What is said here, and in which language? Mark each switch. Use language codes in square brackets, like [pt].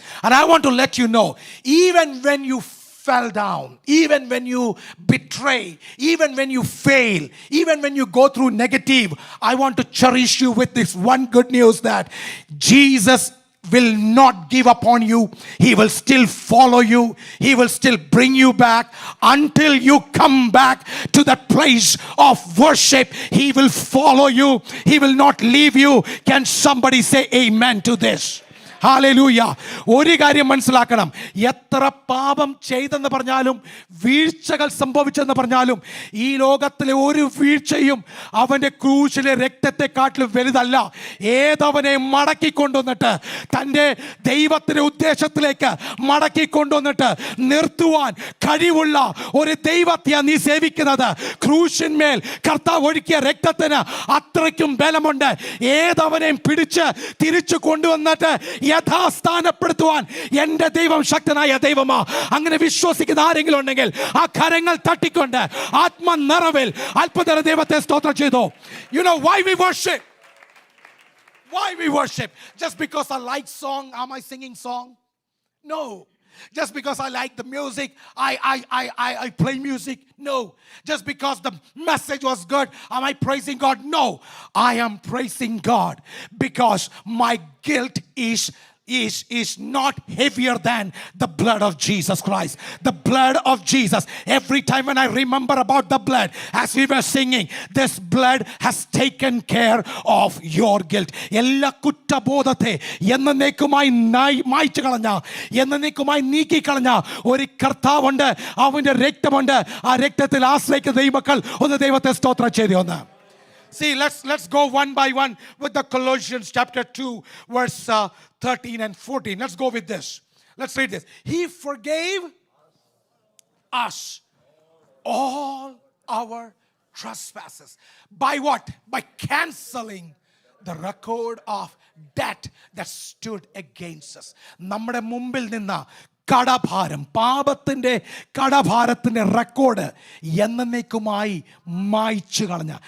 [en] And I want to let you know, even when you fell down, even when you betray, even when you fail, even when you go through negative, I want to cherish you with this one good news that Jesus will not give up on you. He will still follow you. He will still bring you back until you come back to that place of worship. He will follow you. He will not leave you. Can somebody say amen to this? [ml] Hallelujah. ഒരു കാര്യം മനസ്സിലാക്കണം, എത്ര പാപം ചെയ്തെന്ന് പറഞ്ഞാലും വീഴ്ചകൾ സംഭവിച്ചെന്ന് പറഞ്ഞാലും ഈ ലോകത്തിലെ ഒരു വീഴ്ചയും അവൻ്റെ ക്രൂശിലെ രക്തത്തെക്കാട്ടിലും വലുതല്ല. ഏതവനെ മടക്കിക്കൊണ്ടുവന്നിട്ട് തൻ്റെ ദൈവത്തിൻ്റെ ഉദ്ദേശത്തിലേക്ക് മടക്കിക്കൊണ്ടുവന്നിട്ട് നിർത്തുവാൻ കഴിവുള്ള ഒരു ദൈവത്തെയാണ് നീ സേവിക്കുന്നത്. ക്രൂശിന്മേൽ കർത്താവ് ഒഴുക്കിയ രക്തത്തിന് അത്രയ്ക്കും ബലമുണ്ട്. ഏതവനെയും പിടിച്ച് തിരിച്ചു കൊണ്ടുവന്നിട്ട് യഥാസ്ഥാനപ്പെടുത്തുവാൻ എൻ്റെ ദൈവം ശക്തനായ ദൈവമാ. അങ്ങനെ വിശ്വസിക്കുന്ന ആരെങ്കിലും ഉണ്ടെങ്കിൽ ആ കരങ്ങൾ തട്ടിക്കൊണ്ട് ആത്മനിറവിൽ അത്ഭുത ദൈവത്തെ സ്തോത്രം ചെയ്തു. [en] You know why we worship? Why we worship? Just because I like song, am I singing song? No. Just because I like the music, I play music? No. Just because the message was good, am I praising God? No. I am praising God because my guilt is not heavier than the blood of Jesus Christ. The blood of Jesus. Every time when I remember about the blood, as we were singing, this blood has taken care of your guilt. [ml] എല്ലാ കുറ്റബോധത്തെ എന്നേക്കുമായി മായ്ച്ചു കളഞ്ഞ, എന്നേക്കുമായി നീക്കിക്കളഞ്ഞ ഒരു കർത്താവുണ്ട്. അവൻ്റെ രക്തമുണ്ട്. ആ രക്തത്തിൽ ആശ്രയിക്കുന്ന ദൈവമക്കൾ ഒന്ന് ദൈവത്തെ സ്തോത്രം ചെയ്തു. ഒന്ന് [en] see, let's go one by one with the Colossians chapter 2 verse 13 and 14. Let's go with this. Let's read this. He forgave us all our trespasses. By what? By canceling the record of debt that stood against us. [ml] നമ്മുടെ മുമ്പിൽ നിന്ന് കടഭാരം, പാപത്തിൻ്റെ കടഭാരത്തിൻ്റെ record എന്നേക്കുമായി മായ്ച്ചു കളഞ്ഞ.